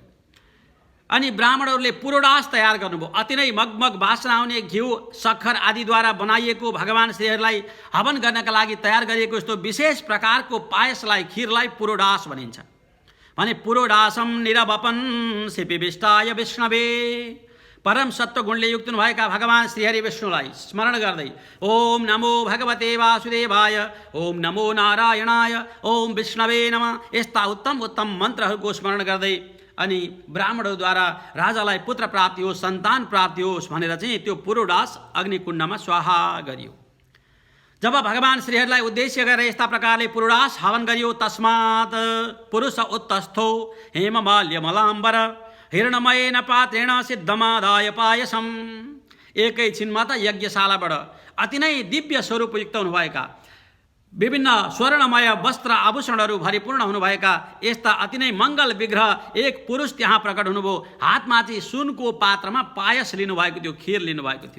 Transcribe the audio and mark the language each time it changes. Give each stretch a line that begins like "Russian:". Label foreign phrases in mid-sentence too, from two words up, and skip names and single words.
Nepali: अनि ब्राह्मणहरूले पुरोडास तयार गर्नुभयो, अति नै मगमग वासना आउने घिउ सक्खर आदिद्वारा बनाइएको भगवान श्रीहरिलाई हवन गर्नका लागि तयार गरिएको यस्तो विशेष प्रकारको पायसलाई, खिरलाई पुरोडास भनिन्छ। भने
Sanskrit: पुरोडासम निरवपन सिपिविष्टाय विष्णवे
Nepali: परम सत्व गुणले युक्त भएका भगवान् श्रीहरि विष्णुलाई स्मरण गर्दै
Sanskrit: ओम नमो भगवते वासुदेवाय, ओम नमो नारायणाय, ओम विष्णवे नमः
Nepali: यस्ता उत्तम उत्तम मन्त्रहरूको स्मरण गर्दै अनि ब्राह्मणद्वारा राजालाई पुत्र प्राप्ति होस्, सन्तान प्राप्ति होस् भनेर चाहिँ त्यो पुरोडास अग्निकुण्डमा स्वाहा गरियो। जब भगवान् श्रीहरिलाई उद्देश्य गरेर यस्ता प्रकारले पुरोडास हवन गरियो,
Sanskrit: तस्मात् पुरुष उत्तस्थो हेममाल्यमलाम्बर हिरणमयेन पात्रेण सिद्धमादाय पायसम।
Nepali: एकैछिनमा त यज्ञशालाबाट अति नै दिव्य स्वरूपयुक्त हुनुभएका, विभिन्न स्वर्णमय वस्त्र आभूषणहरू भरिपूर्ण हुनुभएका यस्ता अति नै मङ्गल विग्रह एक पुरुष त्यहाँ प्रकट हुनुभयो। हातमा चाहिँ सुनको पात्रमा पायस लिनुभएको थियो, खीर लिनुभएको थियो।